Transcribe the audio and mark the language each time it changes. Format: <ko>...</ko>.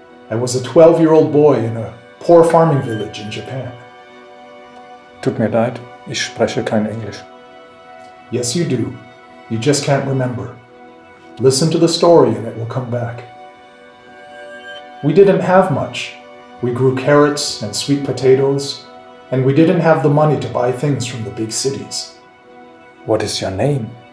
<en>I was a 12-year-old boy in a poor farming village in Japan.</en> <de>Tut mir leid, ich spreche kein Englisch.</de> <en>Yes, you do. You just can't remember. Listen to the story and it will come back. We didn't have much. We grew carrots and sweet potatoes, and we didn't have the money to buy things from the big cities. What is your name?</en>